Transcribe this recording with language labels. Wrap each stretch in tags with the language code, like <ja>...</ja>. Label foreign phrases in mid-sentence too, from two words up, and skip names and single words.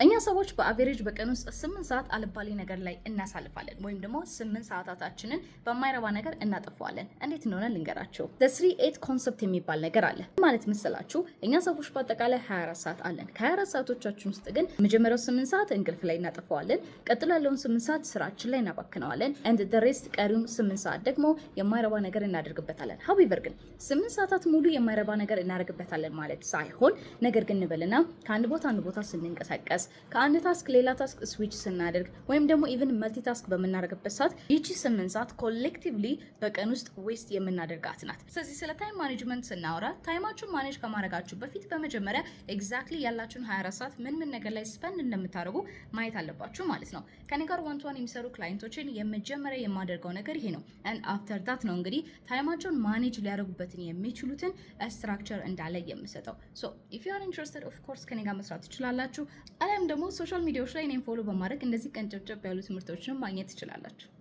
<am>እኛ ሰዎች በአቬሬጅ በቀን ውስጥ 8 ሰዓት አልባሌ ነገር ላይ እናሳልፋለን ወይም ደግሞ 8 ሰዓታችንን በማይረባ ነገር እናጠፋዋለን። እንዴት እንደሆነ ልንገራችሁ።</am> <en>the 3-8 concept</en> <am>የሚባል ነገር አለ። ማለት መሰላችሁ እኛ ሰዎች በአጠቃላይ 24 ሰዓት አለን። ከ24 ሰዓቶቻችን ውስጥ ግን መጀመሪያው 8 ሰዓት እንቅልፍ ላይ እናጠፋዋለን። ቀጥሎ ያለውን 8 ሰዓት ስራችን ላይ እናባክነዋለን</am> <en>and the rest</en> <am>ቀሪውን 8 ሰዓት ደግሞ የማይረባ ነገር እናደርግበታለን። however ግን 8 ሰዓታት ሙሉ የማይረባ ነገር እናደርግበታለን ማለት ሳይሆን ነገር ግን እንበልና ከአንድ ቦታ አንድ ቦታ ስንንቀሳቀስ ከአንድ ታስክ ሌላ ታስክ ስዊች ስናደርግ ወይም ደግሞ</am> <en>even multi task</en> <am>በምናደርግበት ሰዓት ይቺ 8 ሰዓት ኮሌክቲቭሊ በቀን ውስጥ ዌስት የምናደርጋት ናት። ስለዚህ ስለ</am> <en>time management</en> <am>ስናወራ ታይማችሁን ማኔጅ ከማድረጋችሁ በፊት በመጀመሪያ ኤግዛክትሊ ያላችሁን 24 ሰዓት ምን ነገር ላይ ስፔንድ እንደምታደርጉ ማየት አለባችሁ ማለት ነው። ከኔ ጋር</am> <en>one to one</en> <am>የሚሰሩ ክላይንቶችን የመጀመሪያ የማደርገው ነገር ይሄ ነው።</am> <en>and after that</en> <am>ነው እንግዲህ ታይማቸውን ማኔጅ ሊያደርጉበትን የሚችሉትን ስትራክቸር እንዳለ የምሰጠው።</am> <en>so if you are interested of course</en> <am>ከኔ ጋር መስራት ትችላላችሁ። አለም ደግሞ</am> <en>social media</en> <am>ላይ እኔን ፎሎ በማድረግ እንደዚህ ቀንጨብጨብ ያሉ ትምህርቶችን ማግኘት ትችላላችሁ።</am>